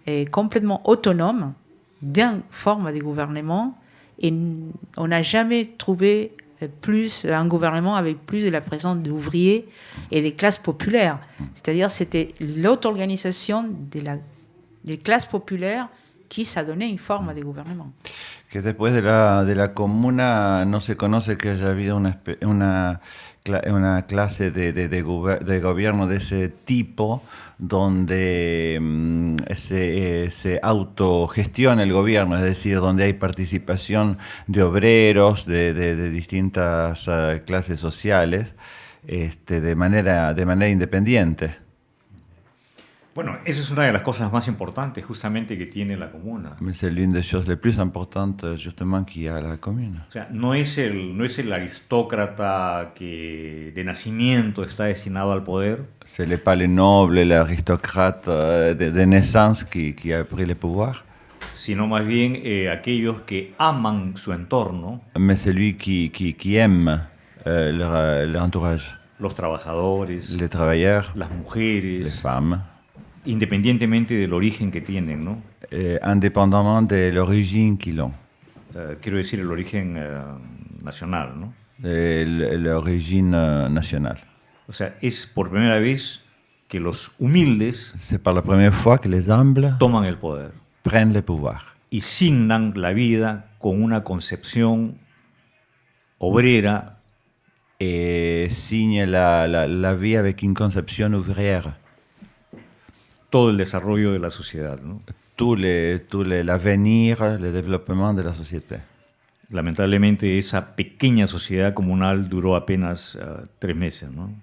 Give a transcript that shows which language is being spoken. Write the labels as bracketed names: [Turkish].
[French] complètement autonome d'une forme de gouvernement, et on n'a jamais trouvé un gouvernement avec plus de la présence d'ouvriers et des classes populaires. C'est-à-dire c'était l'auto-organisation des classes populaires qui s'adonnait une forme de gouvernement. [Spanish] Que después de la comuna no se conoce que haya habido una clase de gobierno de ese tipo donde se autogestiona el gobierno, es decir, donde hay participación de obreros de distintas clases sociales de manera independiente. Bueno, esa es una de las cosas más importantes justamente que tiene la comuna. [French] Mais c'est l'une des choses les plus importantes justement qu'il y a à la commune. [Spanish] O sea, no es el aristócrata que de nacimiento está destinado al poder, [French] Ce n'est pas le noble, l'aristocrate de naissance qui a pris le pouvoir, [Spanish] sino más bien aquellos que aman su entorno, [French] mais celui qui aime leur entourage, [Spanish] los trabajadores, [French] les travailleurs, [Spanish] las [French] les [Spanish] mujeres, [French] femmes, [Spanish] independientemente del origen que tienen, ¿no? [French] indépendamment de l'origine qu'ils ont, [Spanish] Quiero decir el origen nacional, ¿no? [French] l'origine nationale. [Spanish] O sea, es por primera vez que los humildes [French] C'est par la première fois que les humbles [Spanish] toman el poder [French] prennent le pouvoir [Spanish] y signan la vida con una concepción obrera, [French] et signent la vie avec une conception ouvrière. [Spanish] todo el desarrollo de la sociedad, ¿no? [French] L'avenir, le développement de la société. [Spanish] Lamentablemente esa pequeña sociedad comunal duró apenas 3 meses, ¿no?